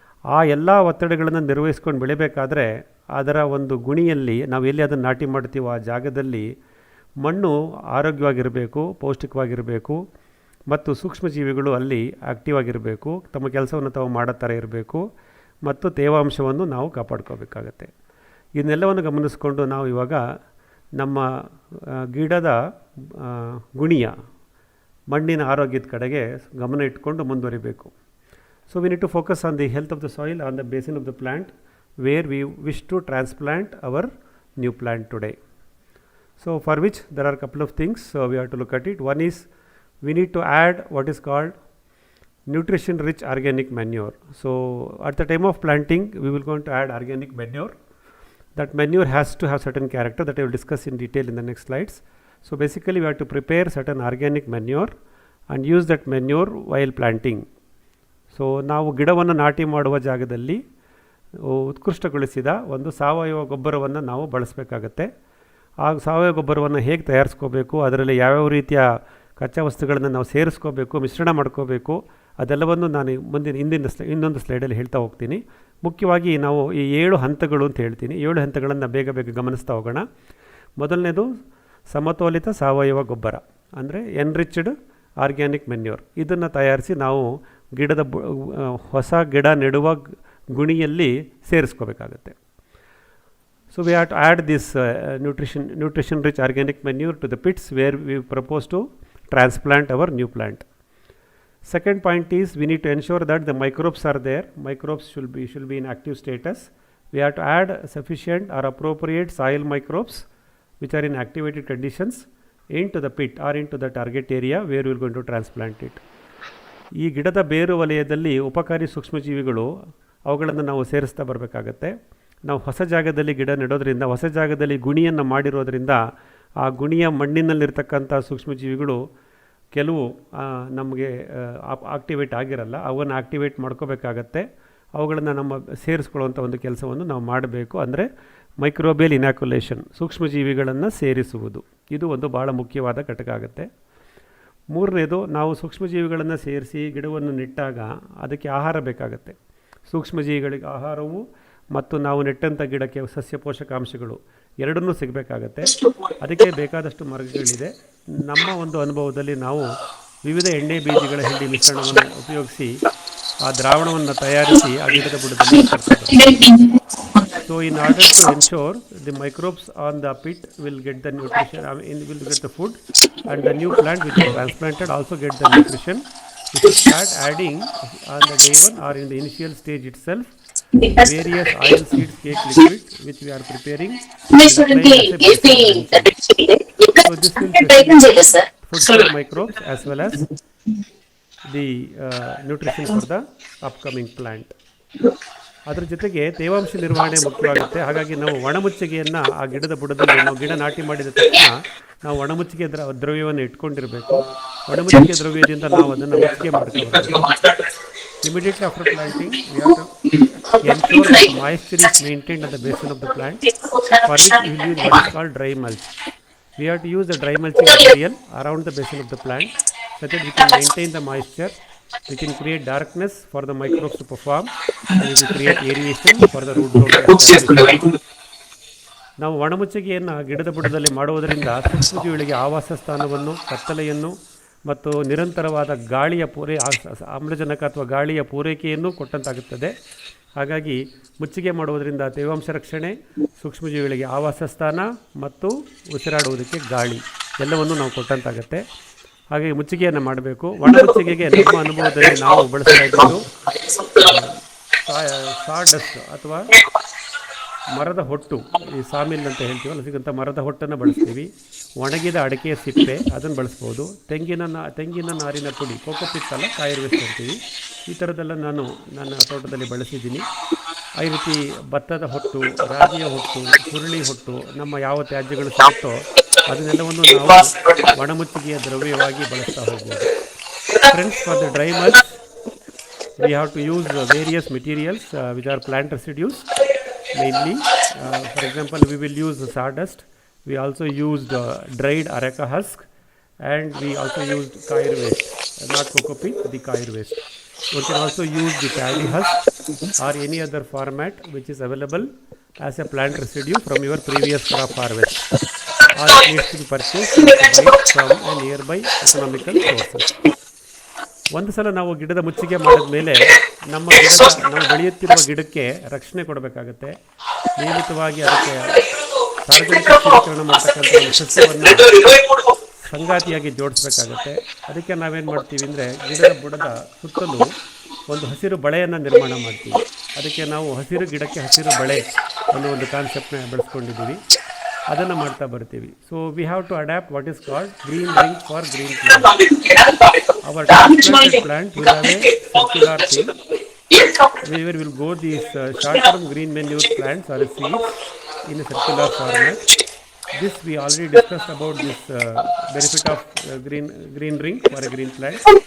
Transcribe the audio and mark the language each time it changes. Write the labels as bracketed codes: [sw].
[kn] ಆ ಎಲ್ಲ ಒತ್ತಡಗಳನ್ನು ನಿರ್ವಹಿಸ್ಕೊಂಡು ಬೆಳಿಬೇಕಾದ್ರೆ ಅದರ ಒಂದು ಗುಣಿಯಲ್ಲಿ ನಾವು ಎಲ್ಲಿ ಅದನ್ನು ನಾಟಿ ಮಾಡ್ತೀವೋ ಆ ಜಾಗದಲ್ಲಿ ಮಣ್ಣು ಆರೋಗ್ಯವಾಗಿರಬೇಕು, ಪೌಷ್ಟಿಕವಾಗಿರಬೇಕು ಮತ್ತು ಸೂಕ್ಷ್ಮಜೀವಿಗಳು ಅಲ್ಲಿ ಆ್ಯಕ್ಟಿವ್ ಆಗಿರಬೇಕು, ತಮ್ಮ ಕೆಲಸವನ್ನು ತಾವು ಮಾಡೋ ಥರ ಇರಬೇಕು ಮತ್ತು ತೇವಾಂಶವನ್ನು ನಾವು ಕಾಪಾಡ್ಕೋಬೇಕಾಗತ್ತೆ. ಇದನ್ನೆಲ್ಲವನ್ನು ಗಮನಿಸ್ಕೊಂಡು ನಾವು ಇವಾಗ ನಮ್ಮ ಗಿಡದ ಗುಣಿಯ ಮಣ್ಣಿನ ಆರೋಗ್ಯದ ಕಡೆಗೆ ಗಮನ ಇಟ್ಕೊಂಡು ಮುಂದುವರಿಬೇಕು. [en] So we need to focus on the health of the soil, on the basin of the plant where we wish to transplant our new plant today. So for which there are a couple of things we have to look at it. One is we need to add what is called nutrition rich organic manure. So at the time of planting we will going to add organic manure. That manure has to have certain character that I will discuss in detail in the next slides. So basically we have to prepare certain organic manure and use that manure while planting. [kn] So ನಾವು ಗಿಡವನ್ನು ನಾಟಿ ಮಾಡುವ ಜಾಗದಲ್ಲಿ ಉತ್ಕೃಷ್ಟಗೊಳಿಸಿದ ಒಂದು ಸಾವಯವ ಗೊಬ್ಬರವನ್ನು ನಾವು ಬಳಸಬೇಕಾಗತ್ತೆ. ಆ ಸಾವಯವ ಗೊಬ್ಬರವನ್ನು ಹೇಗೆ ತಯಾರಿಸ್ಕೋಬೇಕು, ಅದರಲ್ಲಿ ಯಾವ್ಯಾವ ರೀತಿಯ ಕಚ್ಚಾ ವಸ್ತುಗಳನ್ನು ನಾವು ಸೇರಿಸ್ಕೋಬೇಕು, ಮಿಶ್ರಣ ಮಾಡ್ಕೋಬೇಕು, ಅದೆಲ್ಲವನ್ನು ನಾನು ಇನ್ನೊಂದು ಸ್ಲೈಡಲ್ಲಿ ಹೇಳ್ತಾ ಹೋಗ್ತೀನಿ. ಮುಖ್ಯವಾಗಿ ನಾವು ಈ 7 ಹಂತಗಳು ಅಂತ ಹೇಳ್ತೀನಿ. 7 ಹಂತಗಳನ್ನು ಬೇಗ ಗಮನಿಸ್ತಾ ಹೋಗೋಣ. ಮೊದಲನೇದು ಸಮತೋಲಿತ ಸಾವಯವ ಗೊಬ್ಬರ, ಅಂದರೆ ಎನ್ರಿಚ್ಡ್ ಆರ್ಗ್ಯಾನಿಕ್ ಮೆನ್ಯೂರ್. ಇದನ್ನು ತಯಾರಿಸಿ ನಾವು ಗಿಡದ ಹೊಸ ಗಿಡ ನೆಡುವ ಗುಣಿಯಲ್ಲಿ ಸೇರಿಸ್ಕೋಬೇಕಾಗತ್ತೆ. [en] So we have to add this nutrition rich organic manure to the pits where we propose to transplant our new plant. Second point is we need to ensure that the microbes are there. Microbes should be in active status. We have to add sufficient or appropriate soil microbes which are in activated conditions into the pit or into the target area where we are going to transplant it. [kn] ಈ ಗಿಡದ ಬೇರು ವಲಯದಲ್ಲಿ ಉಪಕಾರಿ ಸೂಕ್ಷ್ಮಜೀವಿಗಳು, ಅವುಗಳನ್ನು ನಾವು ಸೇರಿಸ್ತಾ ಬರಬೇಕಾಗತ್ತೆ. ನಾವು ಹೊಸ ಜಾಗದಲ್ಲಿ ಗಿಡ ನೆಡೋದ್ರಿಂದ, ಹೊಸ ಜಾಗದಲ್ಲಿ ಗುಣಿಯನ್ನು ಮಾಡಿರೋದ್ರಿಂದ ಆ ಗುಣಿಯ ಮಣ್ಣಿನಲ್ಲಿರ್ತಕ್ಕಂಥ ಸೂಕ್ಷ್ಮಜೀವಿಗಳು ಕೆಲವು ನಮಗೆ ಆಕ್ಟಿವೇಟ್ ಆಗಿರಲ್ಲ, ಅವನ್ನು ಆಕ್ಟಿವೇಟ್ ಮಾಡ್ಕೋಬೇಕಾಗತ್ತೆ. ಅವುಗಳನ್ನು ನಮ್ಮ ಸೇರಿಸ್ಕೊಳ್ಳುವಂಥ ಒಂದು ಕೆಲಸವನ್ನು ನಾವು ಮಾಡಬೇಕು. ಅಂದರೆ ಮೈಕ್ರೋಬಿಯಲ್ ಇನಾಕ್ಯುಲೇಷನ್, ಸೂಕ್ಷ್ಮಜೀವಿಗಳನ್ನು ಸೇರಿಸುವುದು, ಇದು ಒಂದು ಭಾಳ ಮುಖ್ಯವಾದ ಘಟಕ ಆಗುತ್ತೆ. ಮೂರನೇದು, ನಾವು ಸೂಕ್ಷ್ಮಜೀವಿಗಳನ್ನು ಸೇರಿಸಿ ಗಿಡವನ್ನು ನೆಟ್ಟಾಗ ಅದಕ್ಕೆ ಆಹಾರ ಬೇಕಾಗತ್ತೆ. ಸೂಕ್ಷ್ಮಜೀವಿಗಳಿಗೆ ಆಹಾರವು ಮತ್ತು ನಾವು ನೆಟ್ಟಂಥ ಗಿಡಕ್ಕೆ ಸಸ್ಯ ಪೋಷಕಾಂಶಗಳು ಎರಡನ್ನೂ ಸಿಗಬೇಕಾಗತ್ತೆ. ಅದಕ್ಕೆ ಬೇಕಾದಷ್ಟು ಮಾರ್ಗಗಳಿದೆ. ನಮ್ಮ ಒಂದು ಅನುಭವದಲ್ಲಿ ನಾವು ವಿವಿಧ ಎಣ್ಣೆ ಬೀಜಗಳ ಹಿಂಡಿ ಮಿಶ್ರಣವನ್ನು ಉಪಯೋಗಿಸಿ ಆ ದ್ರಾವಣವನ್ನು ತಯಾರಿಸಿ ಆ ಗಿಡದ ಬುಡದಲ್ಲಿ ಹಾಕ್ತೇವೆ. [en] So in order to ensure the microbes on the pit will get the nutrition, will get the food, and the new plant which is transplanted also get the nutrition, we should start adding on the day one or in the initial stage itself various oil seeds cake liquid which we are preparing. So this will facilitate food for microbes as well as the nutrition for the upcoming plant. [kn] ಅದರ ಜೊತೆಗೆ ತೇವಾಂಶ ನಿರ್ವಹಣೆ ಮುಖ್ಯವಾಗುತ್ತೆ. ಹಾಗಾಗಿ ನಾವು ಒಣಮುಚ್ಚಿಗೆಯನ್ನು ಆ ಗಿಡದ ಬುಡದಲ್ಲಿ, ನಾವು ಗಿಡ ನಾಟಿ ಮಾಡಿದ ತಕ್ಷಣ ನಾವು ಒಣಮುಚ್ಚಿಗೆ ದ್ರವ್ಯವನ್ನು ಇಟ್ಕೊಂಡಿರಬೇಕು. ಒಣಮುಚ್ಚಿಗೆ ದ್ರವ್ಯದಿಂದ ನಾವು ಅದನ್ನು ಮುಚ್ಚಿಗೆ ಮಾಡ್ಕೋಬೇಕು. [en] Immediately after planting, we have to ensure that moisture is maintained at the basin of the plant, for which we will use what is called dry mulch. We have to use the dry mulching material around the basin of the plant so that we can maintain the moisture. We can create darkness for the microbes to perform, and we can create aeration for the root zone. [kn] ನಾವು ಒಣಮುಚ್ಚಿಗೆಯನ್ನು ಗಿಡದ ಬುಡದಲ್ಲಿ ಮಾಡುವುದರಿಂದ ಸೂಕ್ಷ್ಮಜೀವಿಗಳಿಗೆ ಆವಾಸ ಸ್ಥಾನವನ್ನು, ಕತ್ತಲೆಯನ್ನು ಮತ್ತು ನಿರಂತರವಾದ ಗಾಳಿಯ ಆಮ್ಲಜನಕ ಅಥವಾ ಗಾಳಿಯ ಪೂರೈಕೆಯನ್ನು ಕೊಟ್ಟಂತಾಗುತ್ತದೆ. ಹಾಗಾಗಿ ಮುಚ್ಚಿಗೆ ಮಾಡುವುದರಿಂದ ತೇವಾಂಶ ರಕ್ಷಣೆ, ಸೂಕ್ಷ್ಮಜೀವಿಗಳಿಗೆ ಆವಾಸ ಸ್ಥಾನ ಮತ್ತು ಉಸಿರಾಡುವುದಕ್ಕೆ ಗಾಳಿ ಎಲ್ಲವನ್ನು ನಾವು ಕೊಟ್ಟಂತಾಗುತ್ತೆ. ಹಾಗಾಗಿ ಮುಚ್ಚಿಗೆಯನ್ನು ಮಾಡಬೇಕು. ಒಣಮುಚ್ಚಿಗೆಗೆ ನಮ್ಮ ಅನುಭವದಲ್ಲಿ ನಾವು ಬಳಸಲಾಗಿದ್ದು ಸಾಡಸ್ಟ್ ಅಥವಾ ಮರದ ಹೊಟ್ಟು, ಈ ಸಾಮಿಲ್ ಅಂತ ಹೇಳ್ತೀವಲ್ಲ, ಸಿಗಂಥ ಮರದ ಹೊಟ್ಟನ್ನು ಬಳಸ್ತೀವಿ. ಒಣಗಿದ ಅಡಿಕೆಯ ಸಿಪ್ಪೆ ಅದನ್ನು ಬಳಸ್ಬೋದು. ತೆಂಗಿನ ನಾರಿನ ಪುಡಿ, ಕೋಕೋಪಿತ್ ಅಲ್ಲ, ಕಾಯಿರ್ವೇಸ್ಟ್ ಅಂತೀವಿ. ಈ ಥರದ್ದೆಲ್ಲ ನಾನು ನನ್ನ ತೋಟದಲ್ಲಿ ಬಳಸಿದ್ದೀನಿ. ಈ ರೀತಿ ಭತ್ತದ ಹೊಟ್ಟು, ರಾಗಿಯ ಹೊಟ್ಟು, ಹುರುಳಿ ಹೊಟ್ಟು, ನಮ್ಮ ಯಾವ ತ್ಯಾಜ್ಯಗಳು ಸಿಗುತ್ತೋ ಅದನ್ನೆಲ್ಲವನ್ನು ನಾವು ಒಣಮುಚ್ಚಿಗೆಯ ದ್ರವ್ಯವಾಗಿ ಬಳಸ್ತಾ ಹೋಗ್ಬೋದು. [en] Friends, for the dry mulch we have to use various materials which are plant residues mainly. For example, we will use the sawdust. We also used dried areca husk, and we also used kair waste, not coco peat, the kair waste. We can also use the paddy husk or any other format which is available as a plant residue from your previous crop harvest, or it needs to be purchased from a nearby economical sources. [kn] ಒಂದು ಸಲ ನಾವು ಗಿಡದ ಮುಚ್ಚಿಗೆ ಮಾಡಿದ ಮೇಲೆ ನಾವು ಬೆಳೆಯುತ್ತಿರುವ ಗಿಡಕ್ಕೆ ರಕ್ಷಣೆ ಕೊಡಬೇಕಾಗತ್ತೆ. ನಿಯಮಿತವಾಗಿ ಅದಕ್ಕೆ ಸಾರ್ವಜನಿಕ ಸ್ಥಿರೀಕರಣ ಮಾಡ್ತಕ್ಕಂಥ ಒಂದು ಸಸ್ಯವನ್ನು ಸಂಗಾತಿಯಾಗಿ ಜೋಡಿಸ್ಬೇಕಾಗತ್ತೆ. ಅದಕ್ಕೆ ನಾವೇನು ಮಾಡ್ತೀವಿ ಅಂದರೆ ಗಿಡದ ಬುಡದ ಸುತ್ತಲೂ ಒಂದು ಹಸಿರು ಬಳೆಯನ್ನು ನಿರ್ಮಾಣ ಮಾಡ್ತೀವಿ. ಅದಕ್ಕೆ ನಾವು ಹಸಿರು ಗಿಡಕ್ಕೆ ಹಸಿರು ಬಳೆ ಅನ್ನೋ ಒಂದು ಕಾನ್ಸೆಪ್ಟ್ನ ಬೆಳೆಸ್ಕೊಂಡಿದ್ದೀವಿ. ಅದನ್ನು ಮಾಡ್ತಾ ಬರ್ತೀವಿ. [en] So we have to adapt what is called green ring for green plant. Our transplanted plant will have a circular thing where will go these short term green manure plants or seeds in a circular format. This we already discussed about this benefit of green ring for a green plant.